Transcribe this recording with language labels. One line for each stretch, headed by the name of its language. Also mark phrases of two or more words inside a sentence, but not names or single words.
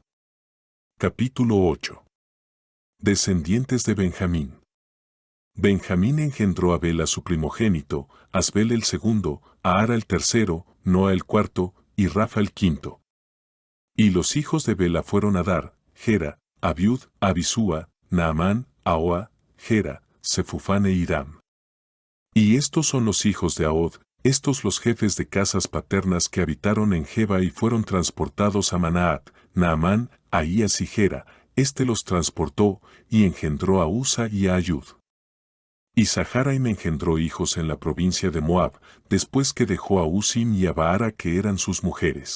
Spanish: Capítulo 8. Descendientes de Benjamín. Benjamín engendró a Bela su primogénito, a Asbel el segundo, a Ara el tercero, Noa el cuarto, y Rafa el quinto. Y los hijos de Bela fueron Adar, Gera, Abiud, Abisúa, Naamán, Ahoa, Gera, Sefufán e Hiram. Y estos son los hijos de Ahod, estos los jefes de casas paternas que habitaron en Geba y fueron transportados a Manaat, Naamán, Ahías y Gera, los transportó, y engendró a Usa y a Ayud. Y Saharaim engendró hijos en la provincia de Moab, después que dejó a Usim y a Baara que eran sus mujeres.